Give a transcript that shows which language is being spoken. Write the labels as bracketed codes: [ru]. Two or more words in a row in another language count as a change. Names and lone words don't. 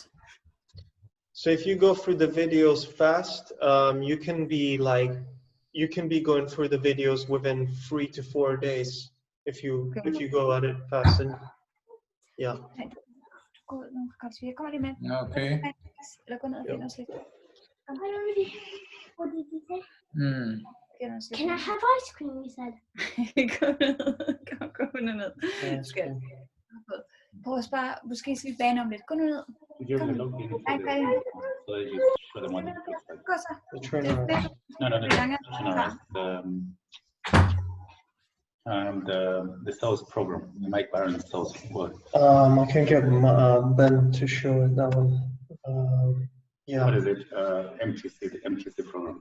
[en] So if you go through the videos fast, you can be going through the videos within 3 to 4 days if you go at it fast. And yeah. Okay. I already. What did you say? Hmm. Can I have ice cream? You said. [da] Gå nu ned. Prøv at spørge, måske skal vi bane om lidt. Gå nu ned. [en] You have to log in for Ej, this, so that you show them what it looks like. [da] Gå så. [en] The trainer. The sales program, the Mike Byron sales work. I can get Ben to show it, that one. Yeah. What is it? The MTC program.